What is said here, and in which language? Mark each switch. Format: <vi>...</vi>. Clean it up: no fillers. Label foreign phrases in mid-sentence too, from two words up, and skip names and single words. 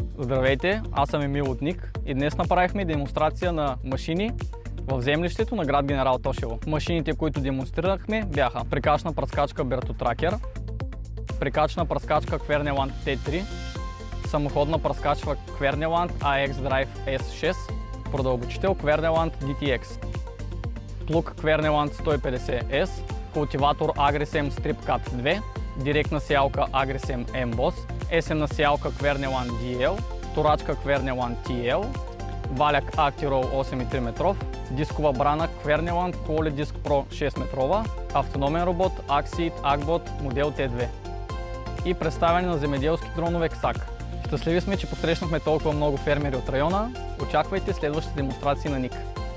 <bg>Здравейте, аз съм Емил от НИК и днес направихме демонстрация на машини в землището на град Генерал Тошево. Машините, които демонстрирахме, бяха прикачна пръскачка Бертотракер, прикачна пръскачка Квернеланд T3, самоходна пръскачка Квернеланд AX Drive S6, продълбочител Квернеланд DTX, плуг Квернеланд 150S, култиватор Agrisem StripCut 2, директна сеялка Agrisem Emboss, есенна сеялка Квернеланд DL, торачка Квернеланд TL, валяк Actirol 8,3 метров, дискова брана Квернеланд QualiDisc Pro 6 метрова, автономен робот Axeed Agbot модел T2 и представяне на земеделски дронове XAC. Щастливи сме, че посрещнахме толкова много фермери от района. Очаквайте следващите демонстрации на НИК.</bg>